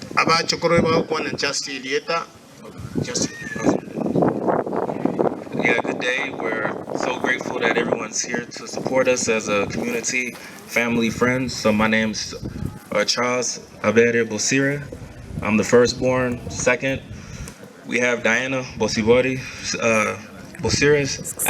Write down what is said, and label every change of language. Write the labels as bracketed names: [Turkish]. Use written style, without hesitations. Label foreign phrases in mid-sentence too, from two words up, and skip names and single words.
[English] ba chokoro ba kwa na Justy Lieta. Yeah, good day. We're so grateful that everyone's here to support us as a community, family, friends. So my name's Charles Abere Bosira. I'm the firstborn. Second, we have Diana Bosibori Bosiris.